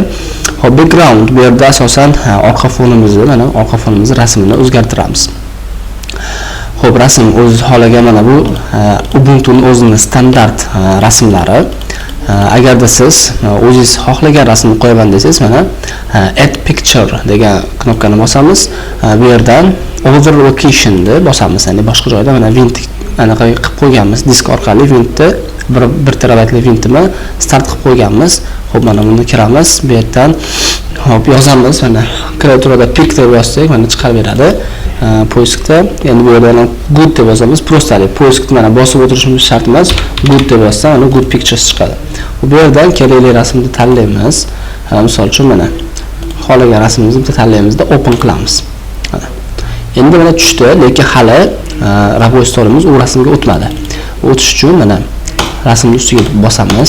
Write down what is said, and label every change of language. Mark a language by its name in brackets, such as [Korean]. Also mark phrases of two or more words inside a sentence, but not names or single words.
[Uzbek] Xo'p, background bu yerda asosan orqa fonimizni, mana orqa fonimizni rasmini o'zgartiramiz. Xo'p, rasm o'z holiga mana bu Ubuntuning o'zining standart rasmlari. Agarda siz o'zingiz xohlagan rasmni qo'yaman desangiz, mana [English] add picture [Uzbek] degan knopkani bosamiz. Bu yerdan over location deb bosamiz. Ya'ni boshqa joyda mana vint anaqa qilib qo'yganmiz. Disk orqali vintni 1 terabaytli vintni start qilib qo'yganmiz. Xo'p, mana buni kiramiz. Bu yerdan hop yozamiz. Mana klaviaturada pick deb yozsak, mana chiqarib beradi. Poiskda endi bu yerda good deb yozamiz. Prostali poiskni mana bosib o'tirishimiz shart emas. Good deb yozsam, mana [English] good pictures [Uzbek] chiqadi. Bu yerdan kerakli rasmni tanlaymiz. Misol uchun mana xohlagan rasmimizni bitta tanlaymizda open qilamiz. Mana. Endi mana tushdi, lekin hali ravoy stolimiz u rasmga o'tmadi. O'tish uchun mana rasmning ustiga bosamiz.